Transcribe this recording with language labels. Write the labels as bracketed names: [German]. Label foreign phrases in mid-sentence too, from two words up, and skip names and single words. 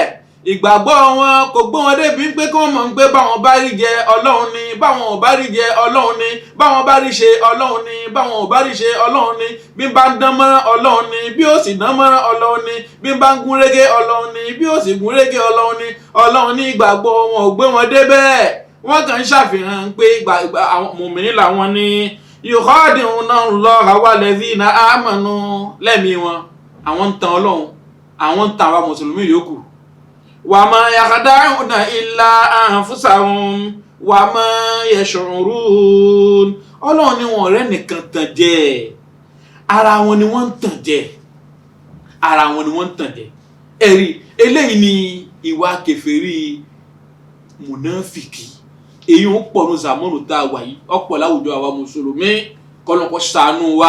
[Yoruba] Ìgbàgbọ́ wọn kò gbọ́ wọn débi pé kí wọ́n mọ̀ pé báwọn bá rí jẹ Ọlọ́run ni, báwọn ò bá rí jẹ Ọlọ́run ni, báwọn bá rí ṣe Ọlọ́run ni, báwọn ò bá rí ṣe Ọlọ́run ni, bí bá ń dán mọ́rán Ọlọ́run ni, bí ó sì dán mọ́rán Ọlọ́run ni, bí bá ń gún régé Ọlọ́run ni, bí ó sì gún régé Ọlọ́run ni. Ọlọ́run ní ìgbàgbọ́ wọn ò gbé wọn débẹ̀. Wọ́n kàn ń ṣàfihàn pé àwọn mùmínì làwọn ni. [Arabic] يخادعون الله والذين آمنوا, [Yoruba] lẹ́mìí wọn àwọn ń tan Ọlọ́run, àwọn ń tan àwọn mùsùlùmí yòókù. [Arabic] وما يخدعون إلا أنفسهم وما يشعرون. [Yoruba] Ọlọ́run ní wọn ọ̀rẹ́ nìkan tàn jẹ, ara wọn ni wọ́n ń tàn jẹ, ara wọn ni wọ́n ń tàn jẹ. ẹ̀rí eléyìí ni ìwà kèfèrí mùnáfìkì. èyí ń pọ̀ ní zamanu tá a wà yìí, ọ̀pọ̀ láwùjọ àwa mùsùlùmí, kọ́lọ́kọ́ ṣàánú wa.